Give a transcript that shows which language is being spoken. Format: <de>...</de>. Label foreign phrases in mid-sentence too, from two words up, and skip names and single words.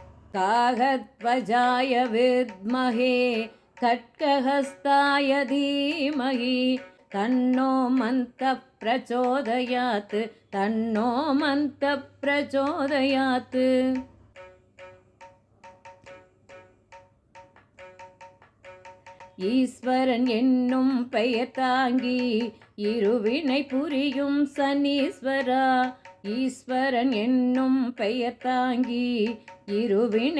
<sa>कागध्वजाय विद्महे खड्गहस्ताय धीमहि तन्नो मन्तः प्रचोदयात् तन्नो मन्तः प्रचोदयात्।</sa> <ta>ஈஸ்வரன் என்னும் பெயர் தாங்கி இருவினை புரியும் சனீஸ்வரா, ஈஸ்வரன் என்னும் பெயர் தாங்கி இருவினை</ta>